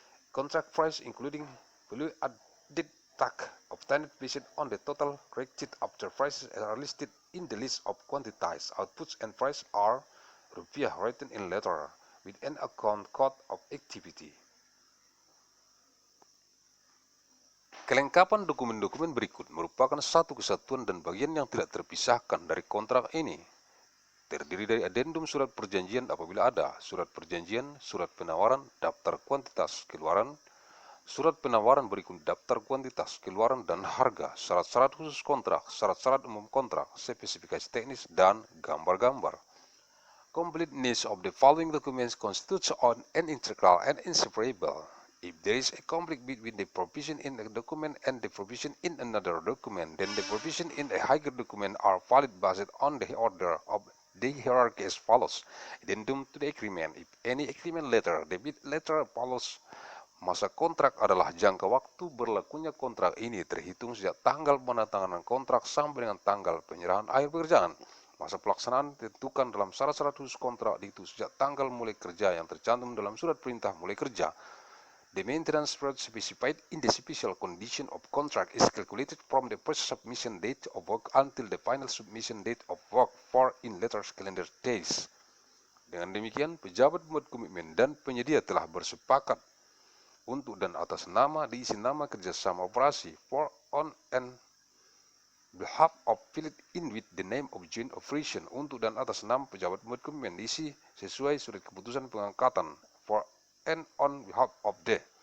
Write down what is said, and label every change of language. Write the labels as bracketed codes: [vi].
[en] Contract price including value added tax obtained based on the total corrected after prices are listed in the list of quantized outputs and price are rupiah written in letter with an account code of activity. [id] Kelengkapan dokumen-dokumen berikut merupakan satu kesatuan dan bagian yang tidak terpisahkan dari kontrak ini. Terdiri dari adendum surat perjanjian apabila ada, surat perjanjian, surat penawaran, daftar kuantitas keluaran, surat penawaran berikut daftar kuantitas keluaran dan harga, syarat-syarat khusus kontrak, syarat-syarat umum kontrak, spesifikasi teknis, dan gambar-gambar. [en] Completeness of the following documents constitutes an integral and inseparable. If there is a conflict between the provision in a document and the provision in another document, then the provision in a higher document are valid based on the order of the hierarchy as follows. Addendum to the agreement. If any agreement letter, the bid letter follows. [id] Masa kontrak adalah jangka waktu berlakunya kontrak ini terhitung sejak tanggal penandatanganan kontrak sampai dengan tanggal penyerahan akhir pekerjaan. Masa pelaksanaan ditentukan dalam syarat-syarat khusus kontrak dihitung sejak tanggal mulai kerja yang tercantum dalam surat perintah mulai kerja. [en] The maintenance period specified in the special condition of contract is calculated from the first submission date of work until the final submission date of work for in letters calendar days. [id] Dengan demikian, pejabat pembuat komitmen dan penyedia telah bersepakat untuk dan atas nama diisi nama kerjasama operasi [en] for on and behalf of filled in with the name of joint operation [id] untuk dan atas nama pejabat pembuat komitmen diisi sesuai surat keputusan pengangkatan [en] for and on behalf of the